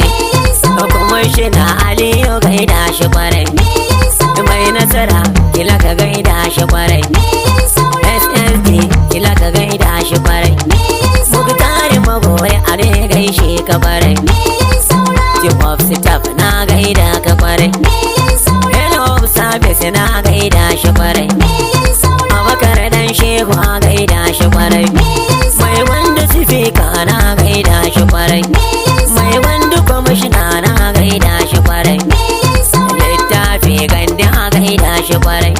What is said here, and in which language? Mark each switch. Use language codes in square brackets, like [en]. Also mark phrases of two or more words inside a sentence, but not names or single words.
[ha] Me ya saura? Kuma shi na Aliyu gaida shi kwarai. Me ya saura? Mai nasara, kila ka gaida shi kwarai. Me ya saura? S S D, kila ka gaida shi kwarai. Me ya saura? Muktari Magori, a ne gaishe ka kwarai. Me ya saura? [en] Chief of Staff, [ha] na gaida ka kwarai. Me ya saura? [en] Head of Service, [ha] na gaida shi kwarai. Me ya saura? Abubakar dan Shehu, a gaida shi kwarai. Me ya saura? Mai wanda sifika, na gaida shi kwarai. Me ya saura? Mai wanda kwamishina, na gaida shi kwarai. Me ya saura? Littafi gandi, a gaida shi kwarai.